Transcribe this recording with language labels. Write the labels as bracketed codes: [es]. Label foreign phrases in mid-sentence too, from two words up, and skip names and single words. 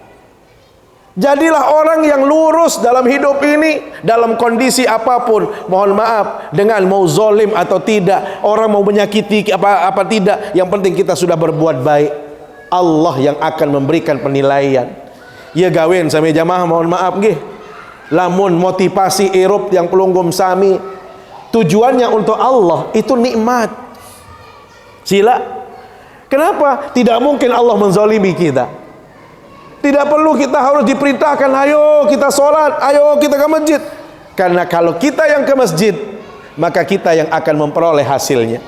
[id] Jadilah orang yang lurus dalam hidup ini, dalam kondisi apapun. Mohon maaf, dengan mau zolim atau tidak, orang mau menyakiti apa tidak, yang penting kita sudah berbuat baik. Allah yang akan memberikan penilaian. [sas] Ya gawen sami jamaah, mohon maaf nggih, lamun motivasi irup yang pelunggum sami [id] tujuannya untuk Allah, itu nikmat. Sila. Kenapa? Tidak mungkin Allah menzalimi kita. Tidak perlu kita harus diperintahkan, ayo kita sholat, ayo kita ke masjid. Karena kalau kita yang ke masjid, maka kita yang akan memperoleh hasilnya.